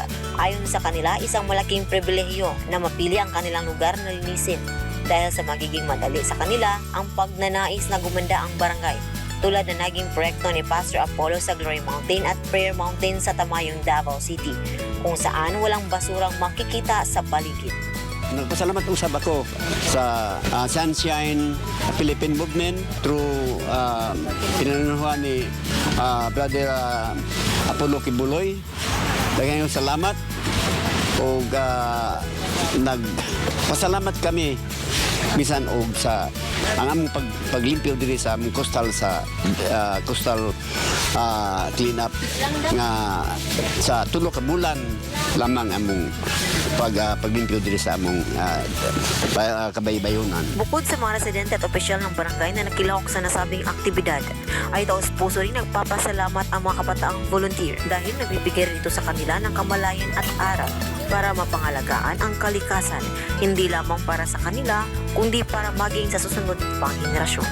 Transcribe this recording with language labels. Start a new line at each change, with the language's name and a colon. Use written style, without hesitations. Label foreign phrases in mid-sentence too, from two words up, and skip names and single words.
Filipino: Ayon sa kanila, isang malaking pribilehiyo na mapili ang kanilang lugar na linisin dahil sa magiging madali sa kanila ang pagnanais na gumanda ang barangay, tulad na naging proyekto ni Pastor Apollo sa Glory Mountain at Prayer Mountain sa Tamayong, Davao City, kung saan walang basurang makikita sa paligid.
Cebuano: Nagpasalamat usab ako sa Sunshine Philippine Movement through pinanunuhan ni Brother Apollo Kibuloy. Daghang salamat o nagpasalamat kami bisan og sa ang among paglimpyo diri sa among
English: coastal cleanup
Cebuano: nga sa tulo ka bulan lamang among paglimpyo diri sa among kabaybayonan.
Filipino: Bukod sa mga residente at opisyal ng barangay na nakilahok sa nasabing aktibidad, ay taos-puso rin nagpapasalamat ang mga kabataang volunteer dahil nabibigay rin ito sa kanila ng kamalayan at aral para mapangalagaan ang kalikasan, hindi lamang para sa kanila, kundi para maging sa susunod pang henerasyon.